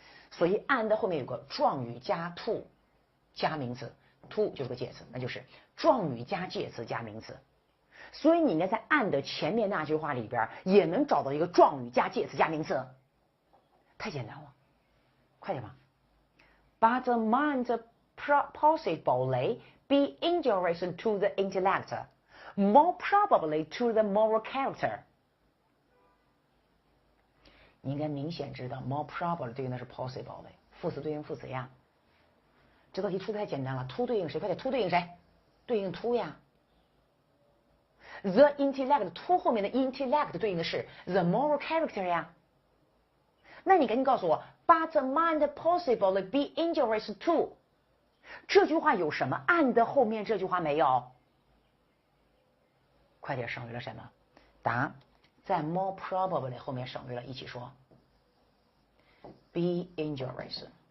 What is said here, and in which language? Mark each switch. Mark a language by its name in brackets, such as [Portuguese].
[Chinese] 所以 and 后面有个状语加 to 加名词 ，to 就是个介词，那就是状语加介词加名词。所以你应该在 and 前面那句话里边也能找到一个状语加介词加名词，太简单了，快点吧。 [English] But might possibly be injurious to the intellect, more probably to the moral character。 [Chinese] 你应该明显知道 more probably 对应的是 possibly， 副词对应副词呀。这道题出的太简单了 ，to 对应谁？快点 ，to 对应谁？对应 to 呀。 The intellect to 后面的 intellect 对应的是 [English] the moral character [Chinese] 呀。那你赶紧告诉我 ， [English] but might possibly be injurious to [Chinese] 这句话有什么 and 后面这句话没有？快点，省略了什么？答，在 more probably 后面省略了，一起说 [English] be injurious。